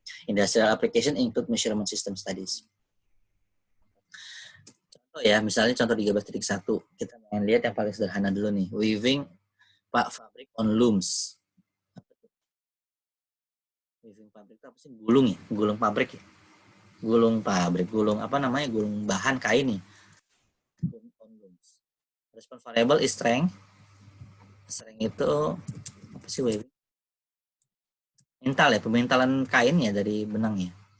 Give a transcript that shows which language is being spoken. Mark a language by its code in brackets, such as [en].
[en] Industrial application include measurement system studies. [id] Contoh ya, misalnya contoh 13.1. Kita main lihat yang paling sederhana dulu nih. [en] Weaving fabric on looms. [id] Weaving fabric itu apa sih? Gulung ya? Gulung pabrik ya? Gulung pabrik, gulung apa namanya? Gulung bahan kain nih. [en] On looms. Response variable is strength. [id] Strength itu apa sih weaving? Mental ya, pementalan kainnya dari benangnya.